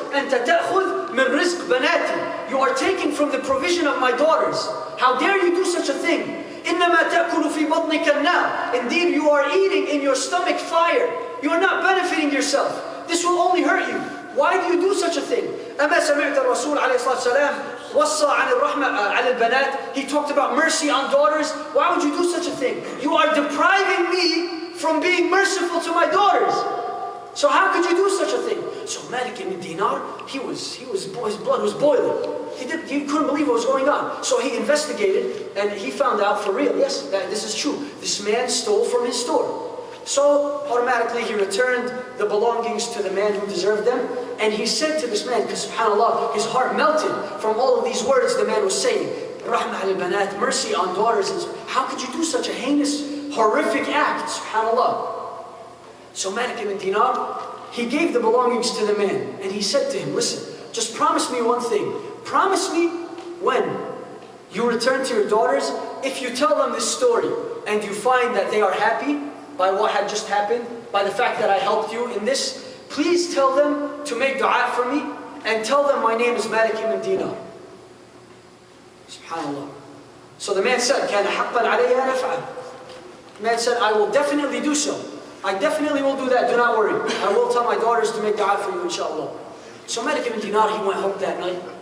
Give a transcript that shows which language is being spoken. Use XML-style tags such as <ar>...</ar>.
<ar>أنت تأخذ من رزق بناتي.</ar> <en>You are taking from the provision of my daughters. How dare you do such a thing?</en> <ar>إنما تأكل في بطنك النار.</ar> <en>Indeed, you are eating in your stomach fire. You are not benefiting yourself. This will only hurt you. Why do you do such a thing?</en> <ar>أما سمعت الرسول عليه الصلاة والسلام وصى عن الرحمة على البنات.</ar> <en>He talked about mercy on daughters. Why would you do such a thing? You are depriving me from being merciful to my daughters. So how could you do such a thing? So Malik Ibn Dinar, his blood was boiling. He couldn't believe what was going on. So he investigated and he found out for real, yes, that this is true. This man stole from his store. So automatically he returned the belongings to the man who deserved them. And he said to this man, because subhanAllah, his heart melted from all of these words the man was saying. Rahmah al-banat, mercy on daughters. How could you do such a heinous, horrific act? Subhanallah. So Malik Ibn Dinar, he gave the belongings to the man. And he said to him, listen, just promise me one thing. Promise me when you return to your daughters, if you tell them this story and you find that they are happy by what had just happened, by the fact that I helped you in this, please tell them to make dua for me and tell them my name is Malik Ibn Dinar. SubhanAllah. So the man said,</en> <ar>كَانَ حَقًّا عَلَيَّ أَنْ أَفْعَلَ.</ar> <en>The man said, I will definitely do so. I definitely will do that, do not worry. I will tell my daughters to make dua for you, inshallah. So Malik Ibn Dinar, he went home that night.</en>